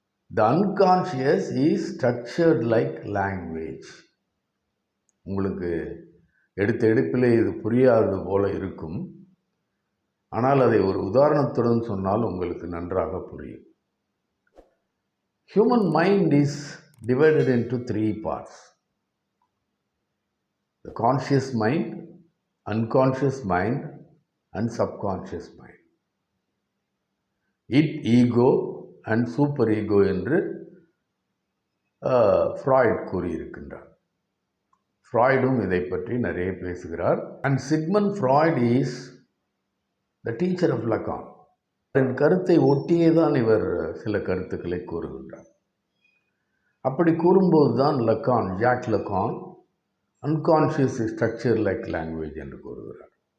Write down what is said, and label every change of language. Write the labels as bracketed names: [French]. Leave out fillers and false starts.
[English] The unconscious is structured like language. [Tamil] உங்களுக்கு எடுத்த எடுப்பிலே இது புரியாதது போல இருக்கும். ஆனால் அதை ஒரு உதாரணத்துடன் சொன்னால் உங்களுக்கு நன்றாக புரியும். [English] Human mind is divided into 3 parts. The conscious mind, unconscious mind and subconscious mind. It, ego and super ego [Tamil] என்று ஃப்ராய்ட் கூறியிருக்கின்றார். ஃப்ராய்டும் இதை பற்றி நிறைய பேசுகிறார். [English] And Sigmund Freud is the teacher of Lacan. [Tamil] என் கருத்தை ஒட்டியே தான் இவர் சில கருத்துக்களை கூறுகின்றார். அப்படி கூறும்போது தான் லகான், ஜாக் லகான், [English] unconscious structure like language [Tamil] என்று கூறுகிறார்.